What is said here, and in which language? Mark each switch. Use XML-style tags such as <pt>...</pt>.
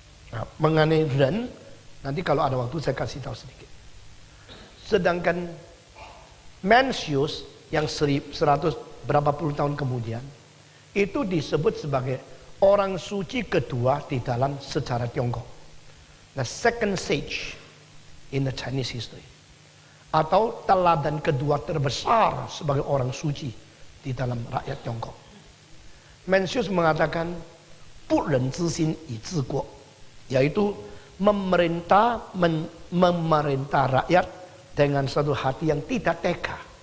<id>Nah, mengenai Ren, nanti kalau ada waktu saya kasih tahu sedikit. Sedangkan Mencius yang 100 berapa puluh tahun kemudian itu disebut sebagai orang suci kedua di dalam sejarah Tiongkok.</id> <en>The second sage in the Chinese history.</en> <id>Atau teladan kedua terbesar sebagai orang suci di dalam rakyat Tiongkok. Mencius mengatakan</id> <zh>不仁之心以治国,</zh> <id>yaitu memerintah rakyat dengan satu hati yang tidak tega.</id>